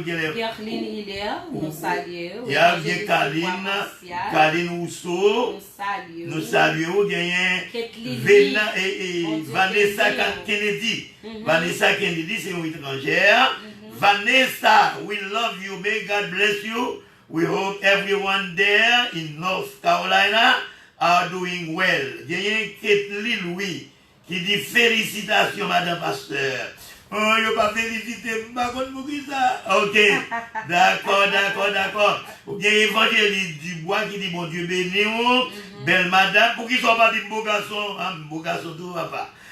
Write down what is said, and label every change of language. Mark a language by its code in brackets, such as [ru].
[fr] Gerline Hiller, nous saluons. Il y a Kaline Rousseau, nous saluons. Vena et Vanessa Kennedy. Vanessa Kennedy, c'est une étrangère. [en] Vanessa, we love you. May God bless you. We hope everyone there in North Carolina are doing well. [fr] Il y a Kathleen Louis qui dit félicitations, Madame Pasteur. Oh, il n'y a pas félicité, ok, d'accord. Ou bien évangéliste Dubois qui dit bon Dieu béni, belle madame, pour qu'ils soient pas des beaux garçons, beau garçon tout va pas.